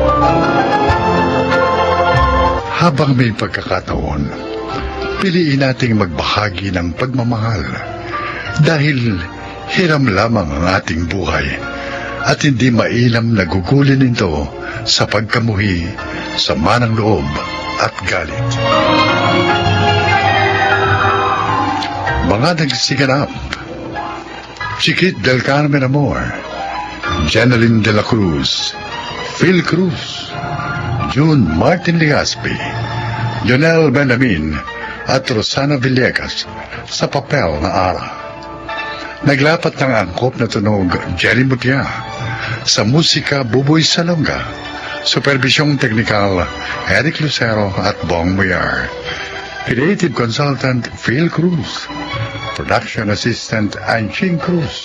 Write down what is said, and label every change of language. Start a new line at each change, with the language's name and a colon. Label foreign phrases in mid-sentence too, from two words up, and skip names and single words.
Filipino: Habang may pagkakataon, piliin nating magbahagi ng pagmamahal dahil hiram lamang ang ating buhay at hindi mainam na gugulin ito sa pagkamuhi, sama ng loob at galit. Mga nagsiganap: si Kit del Carmen Amor, Jeneline de la Cruz, Phil Cruz, June Martin Legaspi, Jonel Benjamin at Rosana Villegas sa papel na Ara. Naglapat ng angkop na tunog Jerry Mutia, sa musika Buboy Salonga, supervisyong teknikal Eric Lucero at Bong Muyar,
English: creative consultant
Filipino: Phil Cruz,
English: production assistant
Filipino: Anching Cruz.